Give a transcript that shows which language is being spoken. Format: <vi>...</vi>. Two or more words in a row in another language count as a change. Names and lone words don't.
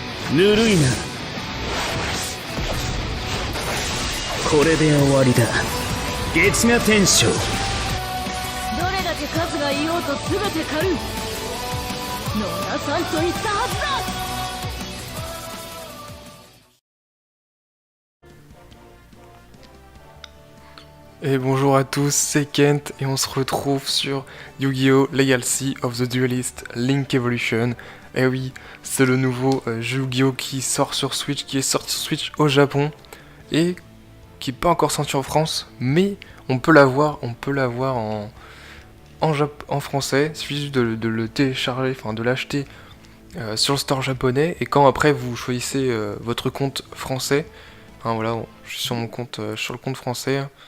<ja>ぬるいな。これで終わりだ。月牙天将。どれだけ数がいようと全て狩る。野田さんと言ったはずだ。</ja> <fr>Et bonjour à tous, c'est Kent et on se retrouve sur Yu-Gi-Oh! Legacy of the Duelist Link Evolution. Et oui, c'est le nouveau jeu Yu-Gi-Oh! Qui sort sur Switch, qui est sorti sur Switch au Japon et qui n'est pas encore sorti en France, mais on peut l'avoir en français. Il suffit juste de le télécharger, enfin de l'acheter sur le store japonais, et quand après vous choisissez votre compte français, hein, voilà, je suis sur mon compte, sur le compte français.</fr>